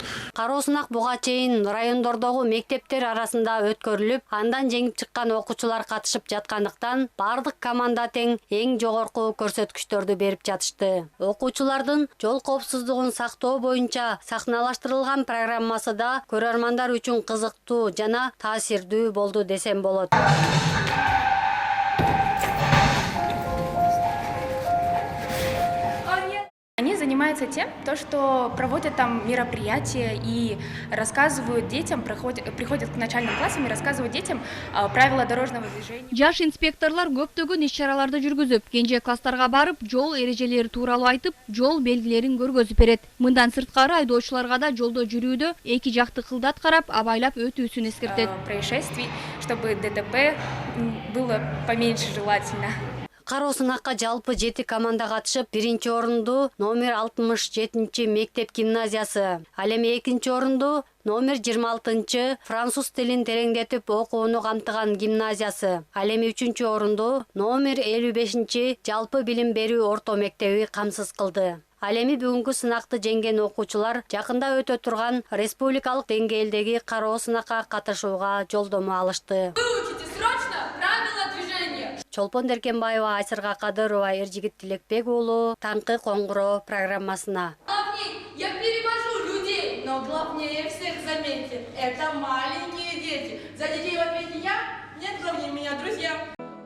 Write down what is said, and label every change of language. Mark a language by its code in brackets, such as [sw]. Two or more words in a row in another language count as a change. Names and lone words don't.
[ky] Кароо сынак буга чейин райондордогу мектептер арасында өткөрүлүп, андан жеңип чыккан окуучулар катышып жаткандыктан бардык команда тең эң жогорку көрсөткүчтөрдү берип жатышты. Окуучулардын жол коопсуздугун сактоо боюнча сахналаштырылган программасы да көрөрмандар үчүн кызыктуу жана таасирдүү болду десем болот. [ru] Они занимаются тем, что проводят там мероприятия и рассказывают детям, приходят к начальным классам и рассказывают детям правила дорожного движения. [ky] Жаш инспекторлар көптөгөн иш-чараларды жүргүзүп, кенже класстарга барып, жол эрежелери тууралуу айтып, жол белгилерин көргөзүп берет. Мындан сырткары айдоочуларга да жолдо жүрүүдө эки жакты кылдат карап, абайлап өтүүсүн эскертет. [ru] Происшествий, чтобы ДТП было поменьше желательно. [ky] Кароо сынакка жалпы 7 команда катышып, биринчи орунду номер 67 мектеп гимназиясы, ал эми экинчи орунду номер 26 француз тилин тереңдетип окууну камтыган гимназиясы, ал эми үчүнчү орунду номер 55 жалпы билим берүү орто мектеби камсыз кылды. Ал эми бүгүнкү сынакты жеңген окуучулар жакында өтө турган республикалык деңгээлдеги кароо сынакка катышууга жолдомо алышты. Чолпон Деркенбаева, Айсырга Кадырова, Эржигит Тилекбек уулу, Таңкы Коңгуроо программасына. [ru] Главнее, я перевожу людей, но главнее всех, заметьте, это маленькие дети. За детей в ответе я, нет главнее меня, друзья.